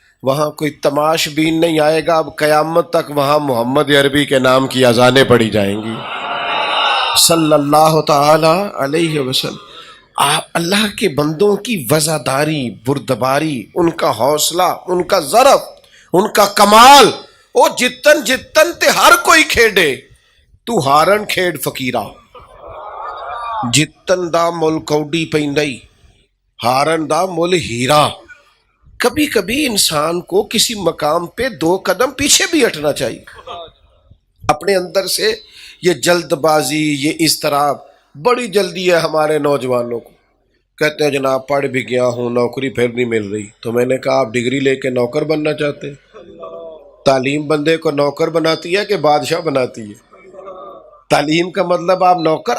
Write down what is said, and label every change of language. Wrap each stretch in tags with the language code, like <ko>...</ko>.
<ur>وہاں کوئی تماش بین نہیں آئے گا، اب قیامت تک وہاں محمد عربی کے نام کی اذانیں پڑھی جائیں گی صلی اللہ تعالی علیہ وسلم. اللہ کے بندوں کی وزاداری، بردباری، ان کا حوصلہ، ان کا ظرف، ان کا کمال.</ur> <pa>او جتن جتن تے ہر کوئی کھیڑے، تو ہارن کھیڑ فقیرہ. جتن دا مل کوڈی پیندئی، ہارن دا مل ہیرا.</pa> <ur>کبھی کبھی انسان کو کسی مقام پہ 2 قدم پیچھے بھی ہٹنا چاہیے. اپنے اندر سے یہ جلد بازی، یہ اضطراب، بڑی جلدی ہے ہمارے نوجوانوں کو. کہتے ہیں جناب پڑھ بھی گیا ہوں نوکری پھر نہیں مل رہی. تو میں نے کہا آپ ڈگری لے کے نوکر بننا چاہتے ہیں؟ تعلیم بندے کو نوکر بناتی ہے کہ بادشاہ بناتی ہے؟ تعلیم کا مطلب آپ نوکر.</ur>